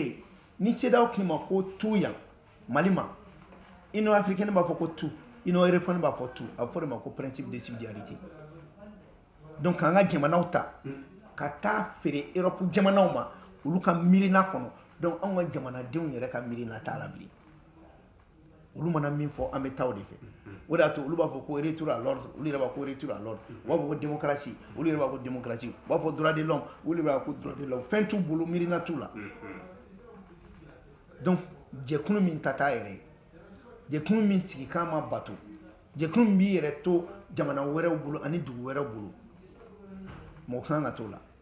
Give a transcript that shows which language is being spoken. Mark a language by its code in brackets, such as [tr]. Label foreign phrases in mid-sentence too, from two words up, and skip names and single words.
[bm] yen ni CEDEAO k'i ma ko tu yan Mali ma Union africaine b'a fɔ ko tu Union européenne b'a fɔ tu a bɛ fɔ de ma ko [fr] principe de subsidiarité [bm] donc k'an ka jamanaw ta ka taa feere Europe jamanaw ma olu ka miirina kɔnɔ donc anw ka jamanadenw yɛrɛ ka miirina t'a la bilen olu mana min fɔ an bɛ taa o de fɛ o de y'a to olu b'a fɔ ko [fr] retour à l'ordre [bm] olu yɛrɛ b'a ko [fr] retour à l'ordre [bm] u b'a fɔ ko démocratie olu yɛrɛ b'a ko démocratie u b'a fɔ [fr] droit de l'homme [bm] olu yɛrɛ b'a ko [fr] droit de l'homme [bm] fɛn t'u bolo miirina t'u la donc jɛkulu min ta t'a yɛrɛ ye jɛkulu min sigikan ma bato jɛkulu min b'i yɛrɛ to jamana wɛrɛw bolo ani dugu wɛrɛw bolo mɔgɔ kan ka t'o la